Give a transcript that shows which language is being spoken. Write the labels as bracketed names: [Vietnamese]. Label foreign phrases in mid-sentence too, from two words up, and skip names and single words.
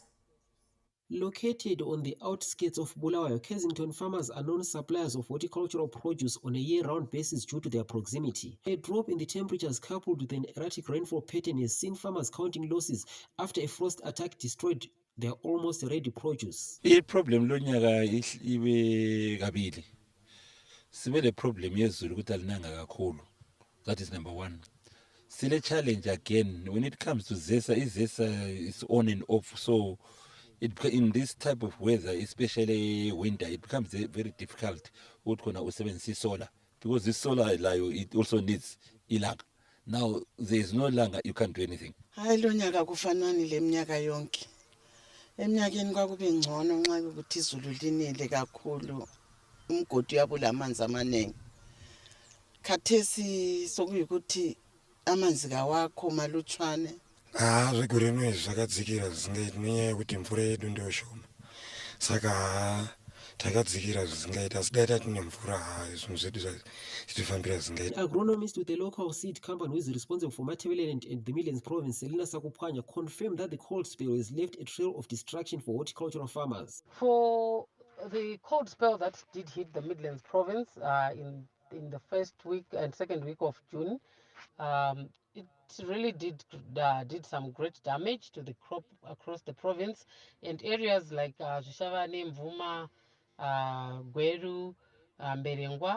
[English] Located on the outskirts of Bulawayo, Kensington farmers are known suppliers of horticultural produce on a year-round basis due to their proximity. A drop in the temperatures coupled with an erratic rainfall pattern has seen farmers counting losses after a frost attack destroyed their almost ready produce. [North Ndebele] A problem lonyaka ibe kabili. Sibe le problem yezulu ukuthi alinanga kakhulu. [English] That is number one. Still a challenge again when it comes to Zesa. Is on and off, so in this type of weather, especially winter, it becomes very difficult. What can we say solar? Because this solar it also needs ilanga. Now there is no longer you can't do anything. [North Ndebele] Hayi lo nyaka kufanani le minyaka yonke. Eminyakeni kwakube ngcono nxa ukuthi izulu linile kakhulu umgodi yabula amanzi amaningi. Khathesi sokuyikuthi amanzi kawakho malutshwane. [Shona] Zvegoreno izvi zvakadzikira zvisingaiti nenyaya yekuti mvura yedu ndiyo shoma. Saka takadzikira zvisingaiti asi dai tine mvura zvinhu zvedu zvitifambira zvisingaiti. [English] The agronomist with the local seed company who is responsible for Matabeleland and the Midlands province, Selina Sakupanya, confirmed that the cold spell has left a trail of destruction for horticultural farmers. For the cold spell that did hit the Midlands province in the first week and second week of June, it really did some great damage to the crop across the province, and areas like Zvishavane, Mvuma, Gweru, Mberengwa.